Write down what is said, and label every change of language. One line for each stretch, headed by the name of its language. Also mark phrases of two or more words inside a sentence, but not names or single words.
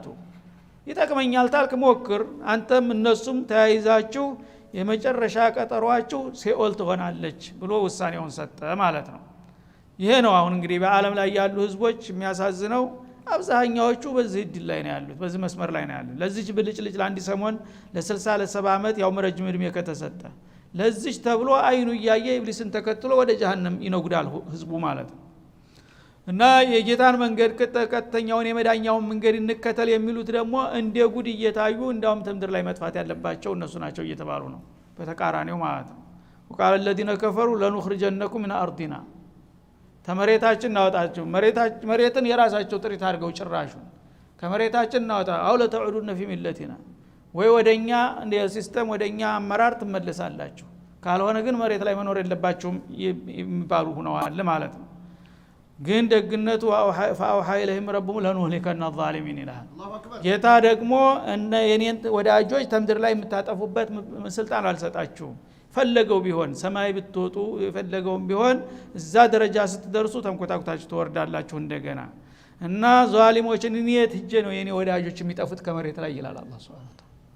Amharic: ይጠቅመኛል ታልክ ሞክር። አንተም እነሱም ተያይዛችሁ የመጨረሻ ቀጠሯችሁ ሲኦል ትሆናለች ብሎ ውሳኔውን ሰጠ ማለት ነው። ይሄ ነው አሁን እንግዲህ በአለም ላይ ያሉ ህዝቦች የሚያሳዝነው አብዛኛዎቹ በዚህ እድል ላይ ነው ያሉት በዚህ መስመር ላይ ነው ያሉት። ለዚች ብልጭልጭ ለአንድ ሰሞን ለ60 ለ70 አመት ያው ረጅም እድሜ ከተሰጠ ለዚች ተብሎ አይኑ እያየ ኢብሊስን ተከትሎ ወደ ጀሃነም ይነጉዳል ህዝቡ ማለት ነው። እና የጌታን መንገድ ቀጥተኛውን የመዳኛውን መንገድ እንከተል የሚሉት ደግሞ እንደ ጉድ እየታዩ እንዳውም ተምድር ላይ መጥፋት ያለባቸው እነሱ ናቸው እየተባሉ ነው በተቃራኒው ማለት ነው
Arabic: وقال الذين كفروا لنخرجنكم من ارضنا
Amharic: ተመሬታችን እናወጣችሁ መሬትን የራሳቸው ጥሪት አድርገው ጭራሹ ከመሬታችን እናወጣ
Arabic: أو لتعودن في ملتنا
Amharic: ወይ ወደኛ እንደ ሲስተም ወደኛ አመራር ትመለሳላችሁ ካልሆነ ግን መሬት ላይ መኖር የለባችሁም የሚባሉ ሆነዋል ማለት ነው ግን ደግነቱ
Arabic: فاوحى اليهم ربهم لنهلكن الظالمين
Amharic: ይላል ጌታ ደግሞ እነ የኔን ወዳጆች ተምድር ላይ የምታጠፉበት ስልጣን አልሰጣችሁም ፈለገው ቢሆን ሰማይ ብትወጡ የፈለገውም ቢሆን እዛ ደረጃ ስትደርሱ ተንቆጣቁታችሁ ትወርዳላችሁ እንደገና እና ዛሊሞችን እንየት ሂጄ ነው የኔ ወዳጆች የሚጠፉት ከመሬት ላይ ይላል አላህ
Arabic: سبحانه وتعالى